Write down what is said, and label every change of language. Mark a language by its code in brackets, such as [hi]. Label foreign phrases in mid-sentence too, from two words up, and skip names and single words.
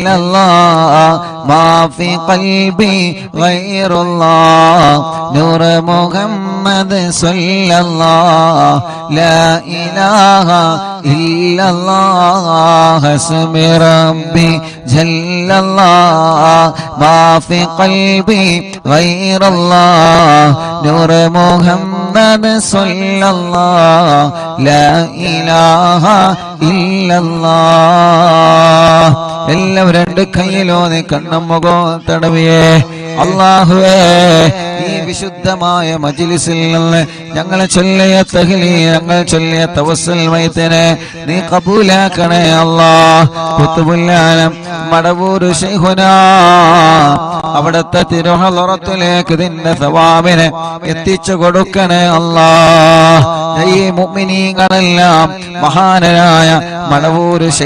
[ar] الله ما في قلبي غير الله نور محمد صلى الله لا إله إلا الله حسب ربي جل الله ما في قلبي غير الله نور محمد صلى الله لا إله إلا [ml] الله എല്ലാവരും രണ്ട് കൈയിലോന്ന് കണ്ണും മുഖവും തടവിയേ അല്ലാഹുവേ ഈ വിശുദ്ധമായ മജ്ലിസിൽ നിന്ന് ഞങ്ങൾ ചൊല്ലിയ തഹ്ലീൽ ഞങ്ങൾ ചൊല്ലിയ തവസ്സുൽ മൈത്തിനെ നീ ഖബൂലാക്കണേ അല്ലാഹ് ഖുത്ബുൽ ആലം മടവൂർ ശൈഖുനാ അവിടുത്തെ തിരുഹളറത്തിലേക്ക് നിന്റെ സവാബിനെ എത്തിച്ചു കൊടുക്കണേ അല്ലാഹ് ഈ മുഅ്മിനീങ്ങളെല്ലാം മഹാനായ മടവൂർ